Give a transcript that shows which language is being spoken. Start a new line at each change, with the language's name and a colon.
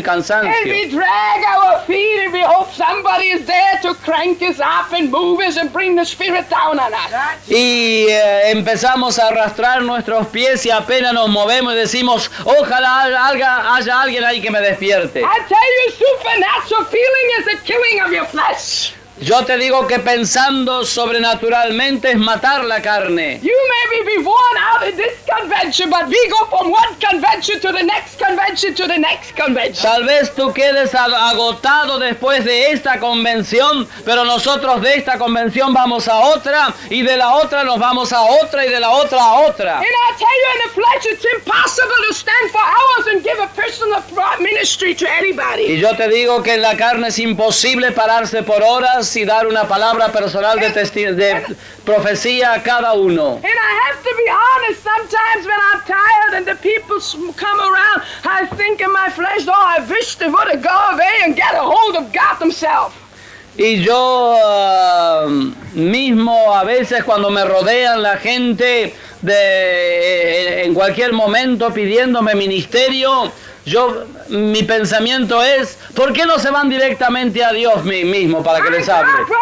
English: And
Spanish: cansancio.
English: we drag our feet and we hope somebody is there to crank us up and move us and bring the spirit down on us.
Spanish: Y empezamos a arrastrar nuestros pies y apenas nos movemos y decimos, ojalá haya alguien ahí que me despierte.
English: I tell you, supernatural feeling is the killing of your flesh.
Spanish: Yo te digo que pensando sobrenaturalmente es matar la carne.
English: You maybe be worn out in this convention, but we go from one convention to the next convention to the next convention.
Spanish: Tal vez tú quedes agotado después de esta convención, pero nosotros de esta convención vamos a otra, y de la otra nos vamos a otra, y de la otra a otra.
English: And I tell you, in the flesh, it's impossible to stand for hours and give a personal ministry to anybody.
Spanish: Y yo te digo que en la carne es imposible pararse por horas y dar una palabra personal de profecía a cada uno.
English: And I have to be honest, sometimes when I'm tired and the people come around, I think in my flesh, oh, I wish they would have gone away and get a hold of God themselves.
Spanish: Y yo mismo a veces cuando me rodean la gente en cualquier momento pidiéndome ministerio, mi pensamiento es, ¿por qué no se van directamente a Dios mismo para que les hable?